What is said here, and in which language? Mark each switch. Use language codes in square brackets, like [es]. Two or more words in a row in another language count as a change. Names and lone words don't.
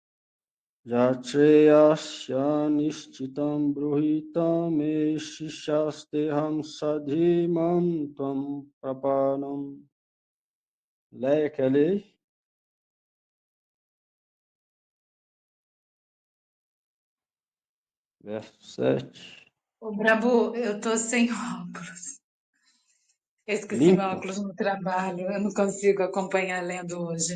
[sa] Yatreyasya nishchitam bruhitam me shishasteham sadhimam tvam prapanam. [pt] Leia, quer ler? Verso 7. Ô, Brabo, eu tô sem óculos. Eu esqueci meu Limpo? óculos no trabalho, eu não consigo acompanhar lendo hoje.